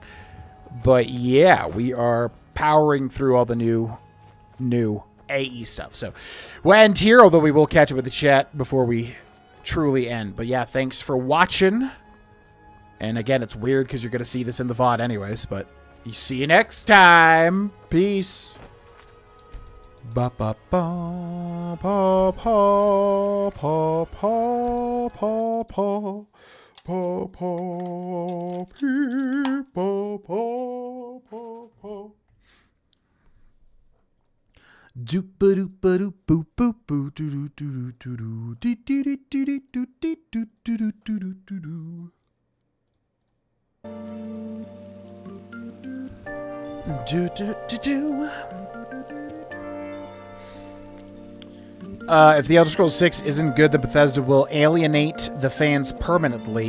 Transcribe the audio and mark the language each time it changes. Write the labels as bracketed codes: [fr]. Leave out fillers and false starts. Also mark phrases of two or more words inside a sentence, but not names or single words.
[en] But, yeah, we are powering through all the new AE stuff. So, we'll end here, although we will catch up with the chat before we truly end. But yeah, thanks for watching. And again, it's weird because you're going to see this in the VOD anyways, but you see you next time. Peace. Ba ba ba pa pa pa pa pa pa pa pa pee pa pa pa pa. Doopa doopa doop boop boop boo doo doo doo doo doo dee dee dee dee dee doo dee doo doo doo doo doo doo. Do do do do. If the Elder Scrolls 6 isn't good, then Bethesda will alienate the fans permanently.